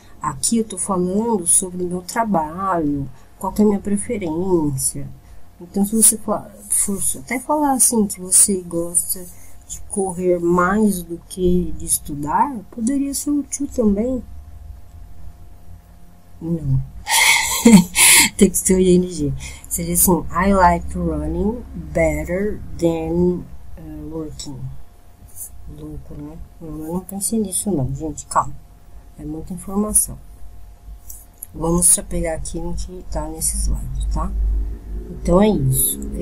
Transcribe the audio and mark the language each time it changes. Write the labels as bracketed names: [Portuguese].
[Portuguese] Aqui eu tô falando sobre o meu trabalho, qual que é a minha preferência. Então, se você for até falar assim, que você gosta de correr mais do que de estudar, poderia ser útil também. Não. Tem que ser o ing. Seria assim, [English] I like running better than working. [Portuguese] Louco, né? Eu não pensei nisso não, gente, calma. É muita informação. Vamos só pegar aqui no que tá nesse slide, tá? Então é isso.